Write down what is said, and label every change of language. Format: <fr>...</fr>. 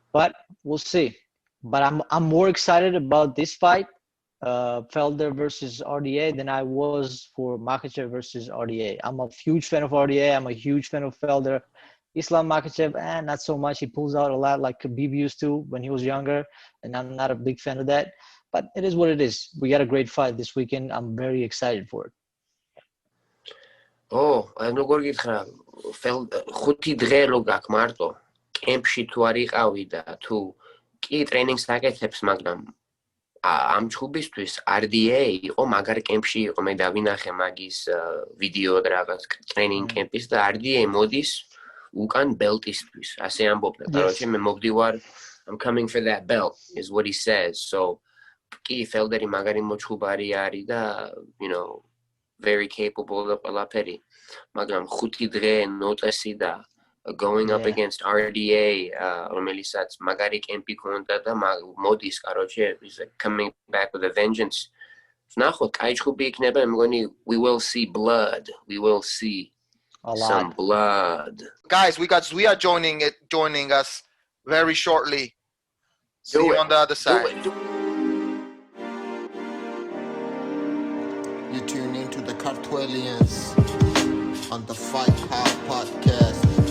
<en>But we'll see. But I'm more excited about this fight, Felder versus RDA, than I was for Makhachev versus RDA. I'm a huge fan of RDA. I'm a huge fan of Felder. Islam Makhachev, not so much. He pulls out a lot like Khabib used to when he was younger, and I'm not a big fan of that. But it is what it is. We got a great fight this weekend. I'm very excited for it.</en> <ka>Oh, როგორ გითხრა, ხუთი დღე რო გაქვს მარტო. კემპში თუ არ იყავი და თუ კი ტრენინგს აკეთებს, მაგრამ ამ ჩხუბისთვის RDA იყო მაგარ კემპში იყო, მე დავინახე მაგის ვიდეო და რაღაც ტრენინგ კემპის და RDA მოდის უკან ბელტისთვის, ასე ამბობდა.</ka> <ru>Короче,</ru> <ka>მე მოვდივარ,</ka> <en>I'm coming for that belt is what he says.</en> <ka>So კი Felderi მაგარი მოჩხუბარი არის და</ka> <en>you know very capable</en> <ka>და ყველაფერი. მაგრამ ხუთი დღე ნოტესი და</ka> <en>going up against RDA,</en> <ka>რომელსაც მაგარი კემპი ქონდა და მოდის,</ka> <ru>короче,</ru> <en>is coming back with a vengeance.</en> <ka>ნახოთ, კაი ჩხუბი იქნება, მე მგონი</ka> <en>we will see blood. We will see some blood. Guys, we got Zviad joining us very shortly. See you on the other side. You tune into the Cartwellians on the Fight Pod podcast.</en>